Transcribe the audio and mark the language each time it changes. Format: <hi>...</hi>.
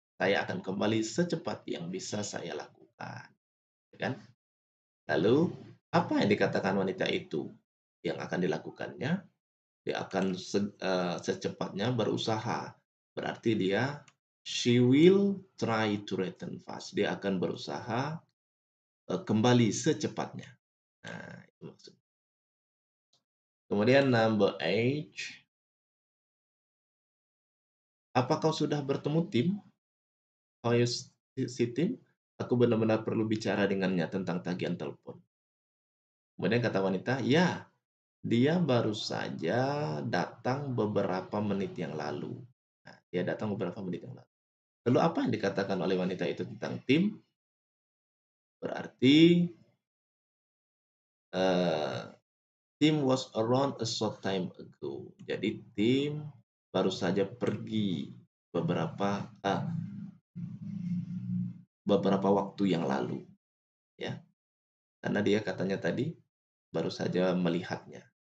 <id>Saya akan kembali secepat yang bisa saya lakukan. Ya kan? Lalu, apa yang dikatakan wanita itu yang akan dilakukannya? Dia akan secepatnya berusaha. Berarti dia</id> <en>she will try to return fast.</en> <id>Dia akan berusaha kembali secepatnya. Nah, itu maksudnya. Kemudian number 8. Apa kau sudah bertemu Tim?</id> <en>How you see Tim?</en> <id>Aku benar-benar perlu bicara dengannya tentang tagihan telepon. Kemudian kata wanita, ya, dia baru saja datang beberapa menit yang lalu. Nah, dia datang beberapa menit yang lalu. Lalu apa yang dikatakan oleh wanita itu tentang Tim?</id> <en>Berarti Tim was around a short time ago.</en> <id>Jadi Tim baru saja pergi beberapa waktu yang lalu, ya. Karena dia katanya tadi baru saja melihatnya.</id>